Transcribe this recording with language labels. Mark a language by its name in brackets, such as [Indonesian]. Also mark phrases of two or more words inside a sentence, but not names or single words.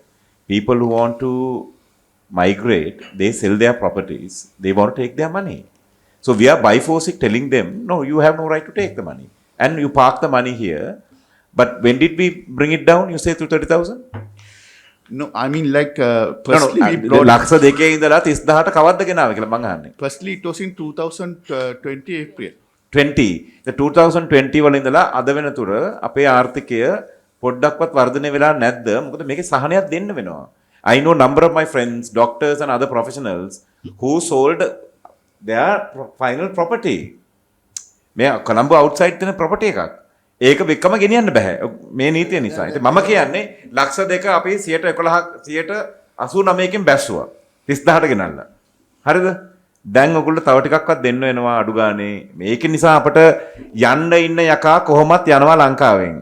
[English] People who want to migrate, they sell their properties, they want to take their money. So we are by force telling them, no, you have no right to take the money. And you park the money here. But when did we bring it down? You say to 30,000? No, I mean like firstly, [Sinhala] ලක්ෂ දෙකේ ඉඳලා 30,000ට කවද්ද ගෙනාවේ කියලා මං අහන්නේ. [English] firstly it was in 2020 April. 20. [Sinhala] The 2020 වල ඉඳලා අද වෙනතුර අපේ ආර්ථිකය පොඩ්ඩක්වත් වර්ධනය වෙලා නැද්ද? මොකද මේකේ සහනයක් දෙන්න වෙනවා. [English] I know number of my friends, doctors and other professionals who sold their final property. [Sinhala] මේ කොළඹ outside තියෙන property එකක්. ඒක වෙකම ගෙනියන්න බෑ. මේ නීතිය නිසා. ඉතින් මම කියන්නේ ලක්ෂ දෙක අපි 111 189කින් බැස්සුවා. 30000ට ගෙනල්ලා. හරිද? දැන් ඔයගොල්ලෝ තව ටිකක්වත් දෙන්න වෙනවා අඩු ගානේ. මේක නිසා අපට යන්න ඉන්න යකා කොහොමත් යනවා ලංකාවෙන්.